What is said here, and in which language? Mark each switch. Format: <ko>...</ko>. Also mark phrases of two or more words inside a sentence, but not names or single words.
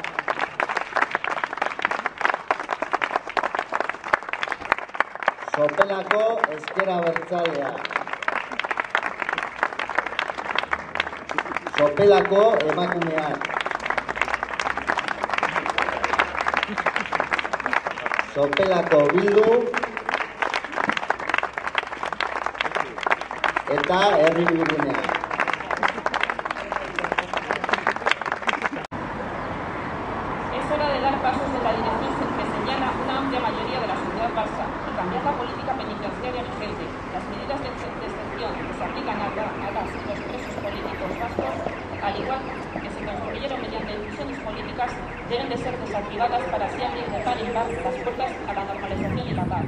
<eu>Sopelako Ezker Abertzalea, Sopelako Emakumeak, Sopelako Bildu eta Herri Bilgunea.</eu> <es>Es hora de dar pasos en la dirección que señala una amplia mayoría de la sociedad vasca y cambiar la política penitenciaria vigente. Las medidas de excepción que se aplican a las y los presos políticos vascos, al igual que se construyeron mediante decisiones políticas, deben de ser desactivadas para así abrir de par en par las puertas a la normalización y la paz.</es>